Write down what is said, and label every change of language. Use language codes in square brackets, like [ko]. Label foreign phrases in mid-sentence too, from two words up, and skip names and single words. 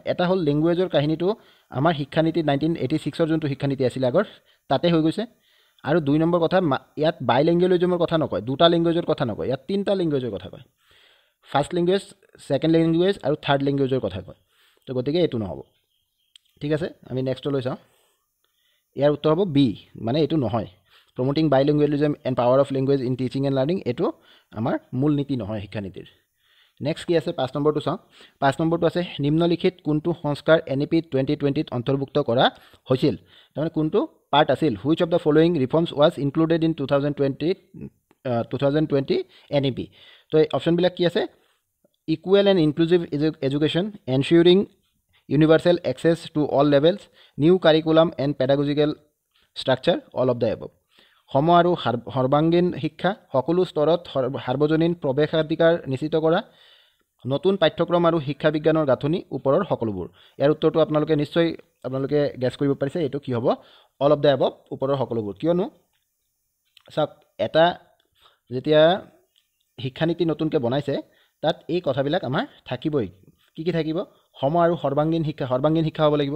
[as] এটা হ'ল ল্যাঙ্গুৱেজৰ কাহিনীটো আমাৰ শিক্ষানীতি 1986 ৰ যোনটো শিক্ষানীতি আছিল আগৰ তাতে হৈ গৈছে আৰু 2 নম্বৰ কথা ইয়াত বাইলিংগুৱেলিজমৰ কথা নকয় দুটা ল্যাঙ্গুৱেজৰ কথা নকয় ইয়াত তিনটা ল্যাঙ্গুৱেজৰ কথা কয় [en] first language second language [as] আৰু থাৰ্ড ল্যাঙ্গুৱেজৰ কথা কয় তো গতিকে এটো নহব ঠিক আছে আমি নেক্সট লৈ চাওঁ ইয়াৰ উত্তৰ হ'ব বি মানে এটো নহয় [en] promoting bilingualism and power of language in teaching and learning [as] এটো আমাৰ মূল নীতি নহয় শিক্ষানীতিৰ নেক্সট কি আছে 5 নম্বৰটো চাওঁ 5 নম্বৰটো আছে নিম্নলিখিত কোনটো সংস্কাৰ NEP 2020 ত অন্তৰ্ভুক্ত কৰা হৈছিল মানে কোনটো পাৰ্ট আছিল [en] which of the following reforms was included in 2020 NEP [as] তো অপশ্যন বিলাক কি আছে [en] equal and inclusive education ensuring universal access to all levels new curriculum and pedagogical structure all of the above [as] সম আৰু সৰ্বাঙ্গীন শিক্ষা সকলো স্তৰত সাৰ্বজনীন প্ৰৱেশাধিকাৰ নিশ্চিত কৰা নতুন পাঠ্যক্ৰম আৰু শিক্ষা বিজ্ঞানৰ গাঁথনি ওপৰৰ সকলোবোৰ ইয়াৰ উত্তৰটো আপোনালোকে গেছ কৰিব পাৰিছে এটো কি হ'ব [en] all of the above [as] ওপৰৰ সকলোবোৰ কিয়নো সব এটা যেতিয়া শিক্ষানীতি নতুনকৈ বনাইছে তাত এই কথাবিলাক আমাৰ থাকিবই কি থাকিব সম আৰু সৰ্বাংগীন শিক্ষা হ'ব লাগিব।